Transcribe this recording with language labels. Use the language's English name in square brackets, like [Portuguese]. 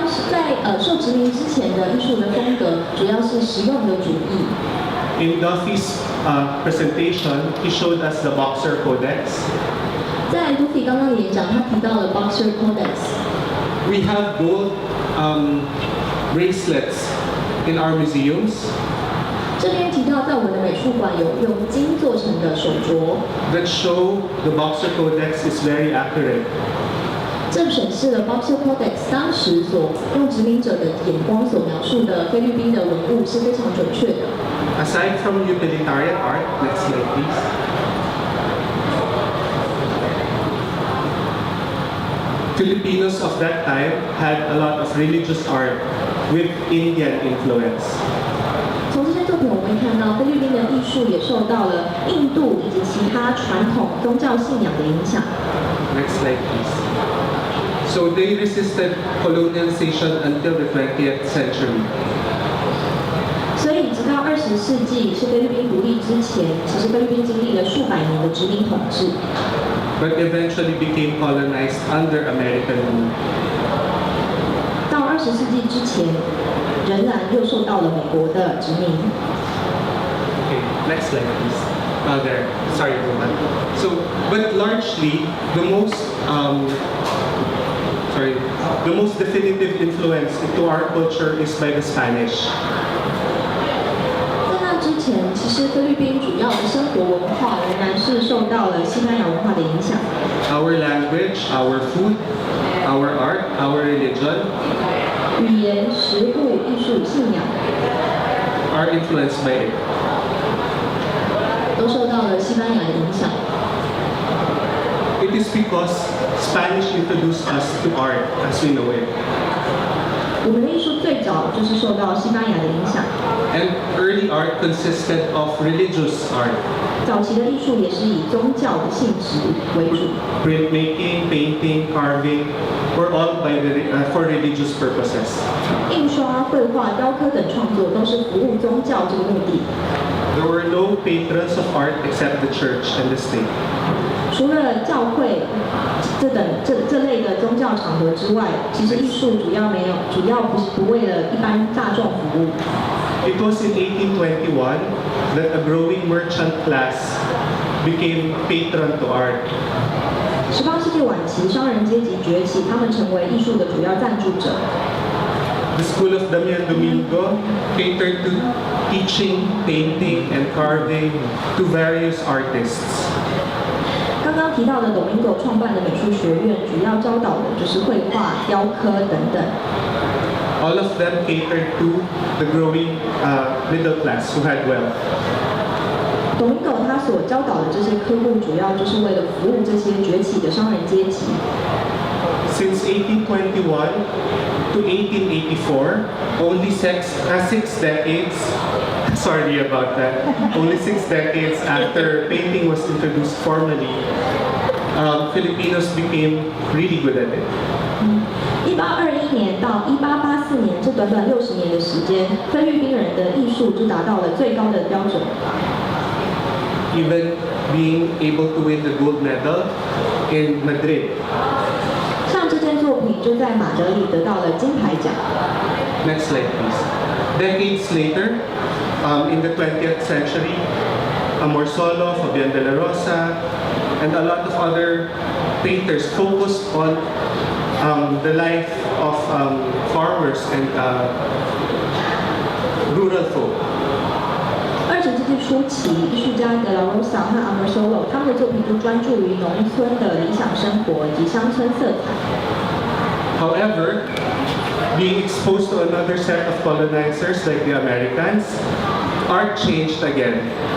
[Chinese] 在受殖民之前的艺术的风格，主要是实用的主义。 [English] In Duffie's presentation, he showed us the Boxer Codex. [Chinese] 在 Duffie 刚刚的演讲，他提到了 Boxer Codex。 [English] We have gold bracelets in our museums. [Chinese] 这边提到，在我们的美术馆有用金做成的手镯 [English] that show the Boxer Codex is very accurate. [Chinese] 这显示了 Boxer Codex 当时所用殖民者的眼光所描述的菲律宾的文物是非常准确的。 [English] Aside from utilitarian art, next slide please. Filipinos of that time had a lot of religious art with Indian influence. [Chinese] 从这些作品我们会看到，菲律宾的艺术也受到了印度以及其他传统宗教信仰的影响。 [English] Next slide please. So they resisted colonialization until the 20th century. [Chinese] 所以直到20世纪是菲律宾独立之前，其实菲律宾经历了数百年的殖民统治。 [English] But eventually became colonized under American rule. [Chinese] 到20世纪之前，仍然又受到了美国的殖民。 [English] Okay, next slide please. there. Sorry about that. So, but largely, the most definitive influence into our culture is by the Spanish. [Chinese] 在那之前，其实菲律宾主要的生活文化仍然是受到了西班牙文化的影响。 [English] Our language, our food, our art, our religion [Chinese] 语言、食物、艺术、信仰 [English] are influenced by it. [Chinese] 都受到了西班牙的影响。 [English] It is because Spanish introduced us to art as we know it. [Chinese] 我们的艺术最早就是受到西班牙的影响。 [English] And early art consisted of religious art. [Chinese] 早期的艺术也是以宗教的性质为主。 [English] Printmaking, painting, carving were all for religious purposes. [Chinese] 印刷、绘画、雕刻等创作都是服务宗教这个目的。 [English] There were no patrons of art except the church and the state. [Chinese] 除了教会这类的宗教场合之外，其实艺术主要不为了一般大众服务。 [English] It was in 1821 that a growing merchant class became patron to art. [Chinese] 18世纪晚期，商人阶级崛起，他们成为艺术的主要赞助者。 [English] The school of Damian Domingo catered to teaching, painting, and carving to various artists. [Chinese] 刚刚提到的 Domingo 创办的美术学院，主要教导的就是绘画、雕刻等等。 [English] All of them catered to the growing middle class who had wealth. [Chinese] Domingo 他所教导的这些科目，主要就是为了服务这些崛起的商人阶级。 [English] Since 1821 to 1884, only 6 decades. Sorry about that. Only 6 decades after painting was introduced formally, Filipinos became really good at it. [Chinese] 1821年到1884年这短短60年的时间，菲律宾人的艺术就达到了最高的标准。 [English] Even being able to win the gold medal in Madrid. [Chinese] 像这件作品就在马德里得到了金牌奖。 [English] Next slide, please. Decades later, in the 20th century, Amorsolo, Fabian de la Rosa, and a lot of other painters focused on the life of farmers and rural folk. [Chinese] 20世纪初期，艺术家de la Rosa 和 Amorsolo 他们的作品就专注于农村的理想生活以及乡村色彩。 [English] However, being exposed to another set of colonizers like the Americans, art changed again.